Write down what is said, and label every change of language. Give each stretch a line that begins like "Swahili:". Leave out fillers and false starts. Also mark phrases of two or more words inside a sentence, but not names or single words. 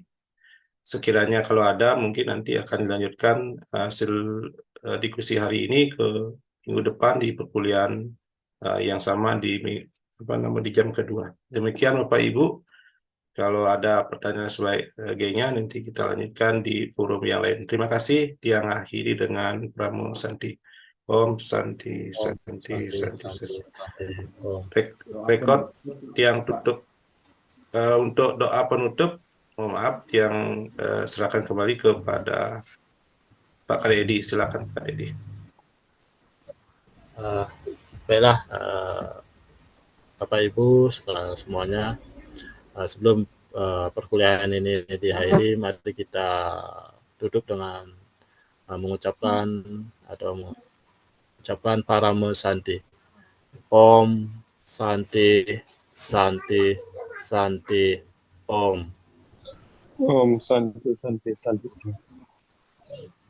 Indonesian: Sekiranya kalau ada, mungkin nanti akan dilanjutkan hasil diskusi hari ini ke minggu depan di perkuliahan yang sama di jam kedua. Demikian Bapak Ibu, kalau ada pertanyaan sebagainya nanti kita lanjutkan di forum yang lain. Terima kasih. Tiang akhiri dengan Pramo Santi.
Sanskrit: Om Santi Santi Santi Santi.
Indonesian: Rekod Tiang tutup. Untuk doa penutup, mohon maaf, Tiang serahkan kembali kepada Pak Edi. Silakan Pak Edi. Baiklah, Bapak Ibu semuanya, sebelum perkuliahan ini diakhiri, mari kita duduk dengan mengucapkan Parama Santi.
Sanskrit: Om Santi Santi Santi Om. Om Santi Santi Santi.